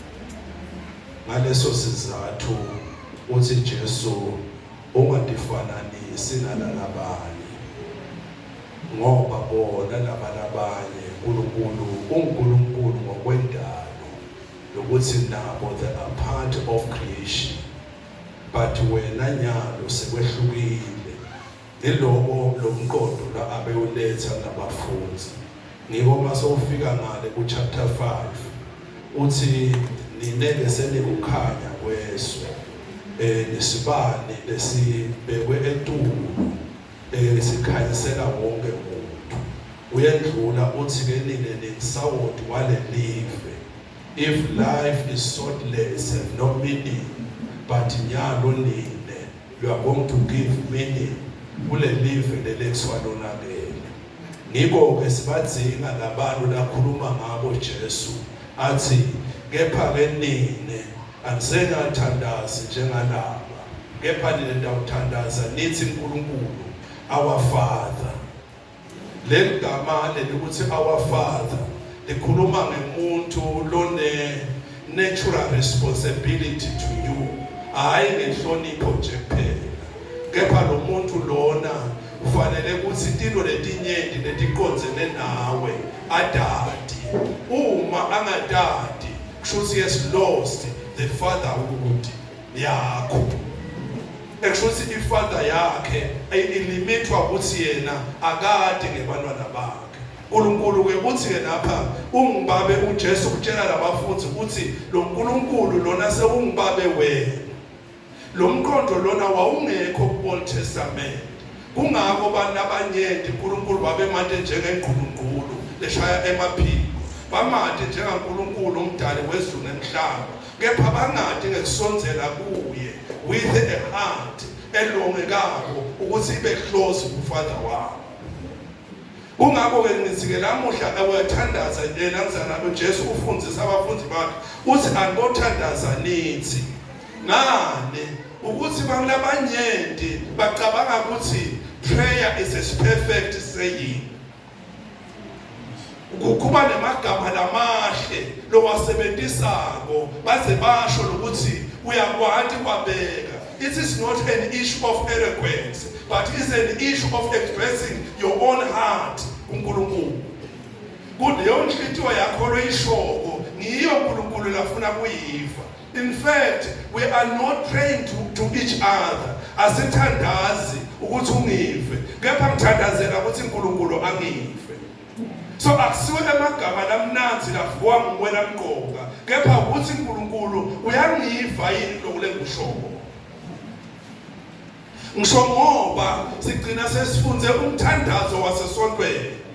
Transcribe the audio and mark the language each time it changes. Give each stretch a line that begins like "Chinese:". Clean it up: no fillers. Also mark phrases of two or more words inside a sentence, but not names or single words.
Swati: Ngaleso sizathu uthi Jesu ungadifananisi nalalabanye ngoba bona labalabanye uNkulunkulu ngokwendalo lokuthi nabo
English: they are part of creation.
Swati: But wena nyalo sekwehlukile iloko lomqondo la abeyuletha nabafundi. Ngiko masofika ngale ku chapter 5 uthi nineke senikukhanya kweswe nesibani lesibekwe etulo sikhanyisela wonke umuntu. Uyendlula uthi ke nine nesawoti wale live.
English: If life is sortless and no meaning, but
Swati: nyalo nine
English: you are going to give meaning
Swati: kule live lelexwalonakele. Ngiko ke sibadzinga labantu lakhuluma ngabo Jesu athi kepha ke nine anisengathandazi njengalaba kepha nine ndawuthandaza nithi uNkulunkulu
English: our Father.
Swati: Le gama lelikuthi
English: our Father
Swati: likhuluma ngemuntu lone
English: natural responsibility to you.
Swati: Hayi ngehlonipho nje kuphela kepha lo muntu lona ufanele ukuthi intilo letinyenti letiqondzene nawe adadi. Uma angadadi kusho
English: he has lost the fatherhood
Swati: yakho. Actually ifather yakhe ilimitwa ukuthi yena akade ngebantwana bakhe. uNkulunkulu ke uthi ke lapha ungibabe uJesu utshela labafundi ukuthi lo uNkulunkulu lona sewungibabe wena. Lo mqondo lona wawungekho ku-Old Testament. Kungako abantu abanyenti uNkulunkulu babe manje njengeNgqulunkulu leshaya emaphiko. Bamade njengaNkulunkulu umdali wezulu nemhlaba. Kepha bangade ngekusonzela kuye
English: with a heart
Swati: elongekako ukuthi ibe close kuFather wabo. Kungako ke ngisike lamuhla awathandaza yena ngizana uJesu ufundisa abafundi bakhe uthi angothandaza nithi ngane ukuthi banglabanyenti bacabanga ukuthi
English: prayer is a perfect saying.
Swati: Kuba nemagama lamahle lowasebenzisako baze basho ukuthi uyakwati kwabeka.
English: It is not an issue of eloquence, but it's an issue of expressing your own heart kuNkulunkulu.
Swati: Kuleyo nhliziyo yakho loyishoko ngiyo uNkulunkulu lafuna kuyiva.
English: In fact, we are not praying to each other.
Swati: Asithandazi ukuthi ungive, kepha ngithandazela ukuthi uNkulunkulu angive. So akusiwe emagama lamnanzi lavuka nguwena mqoka, kepha ukuthi uNkulunkulu uyangiva yini lokule ngishoko. Ngisho ngoba sigcina sesifunze umthandazo wasesontweni.